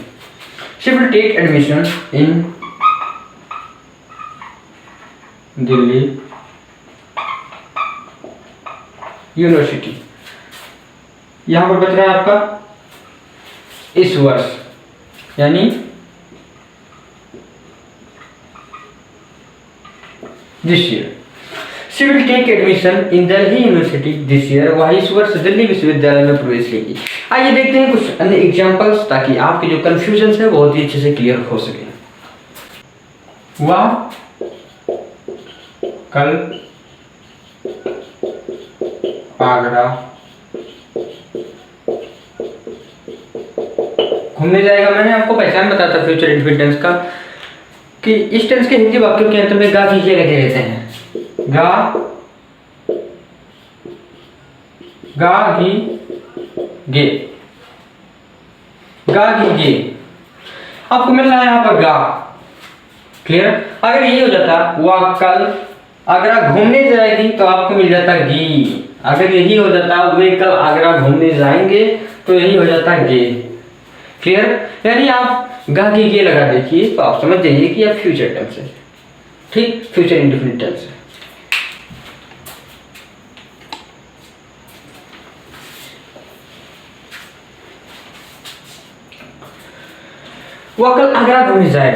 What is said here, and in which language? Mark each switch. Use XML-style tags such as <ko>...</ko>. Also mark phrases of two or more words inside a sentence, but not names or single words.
<en>She will take admission in Delhi University.</en> <hi>यहां पर बच रहा है आपका इस वर्ष, यानी</hi> <en>this year. She will take admission in Delhi University this year.</en> <hi>वह इस वर्ष दिल्ली विश्वविद्यालय में प्रवेश लेगी। आइए देखते हैं कुछ अन्य एग्जांपल्स, ताकि आपके जो कंफ्यूजन है बहुत ही अच्छे से क्लियर हो सके। वह कल आगरा घूमने जाएगा। मैंने आपको पहचान बताया था</hi> <en>future indefinite tense</en> <hi>का कि इस टेंस के हिंदी वाक्यों के अंत में गा गी गे लगे रहते हैं। गा गी गे, गा गी गे। आपको मिल रहा है यहाँ पर गा। क्लियर? अगर ये हो जाता वह कल आगरा घूमने जाएगी तो आपको मिल जाता गी। अगर यही हो जाता वे कल आगरा घूमने जाएंगे तो यही हो जाता गे। क्लियर? यानी आप गा गी गे लगा देखिए तो आप समझ जाइए कि यह</hi> <en>future tense</en> <hi>है। ठीक,</hi> <en>future indefinite tense</en> <hi>है। वह कल आगरा घूमने जाएगा।</hi>